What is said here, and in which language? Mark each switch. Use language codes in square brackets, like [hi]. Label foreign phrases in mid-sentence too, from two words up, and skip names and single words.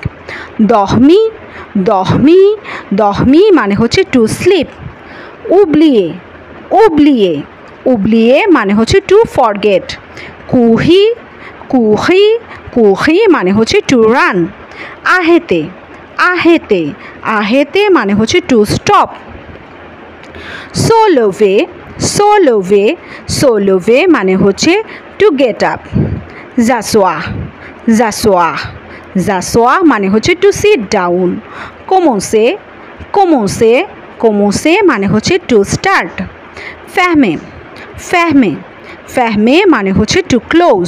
[fr] dormir dormir dormir [bn] মানে হচ্ছে [en] to sleep. [fr] oublier oublier oublier [bn] মানে হচ্ছে [en] to forget. [fr] courir courir courir [bn] মানে হচ্ছে [en] to run. [fr] arrêter arrêter arrêter [bn] মানে হচ্ছে [en] to stop. [fr] se lever se lever se lever [bn] মানে হচ্ছে [en] to get up. [fr] s'asseoir s'asseoir s'asseoir [bn] মানে হচ্ছে [en] to sit down. [fr] commencer commencer commencer [bn] মানে হচ্ছে [en] to start. [fr] fermer fermer fermer [bn] মানে হচ্ছে [en] to close.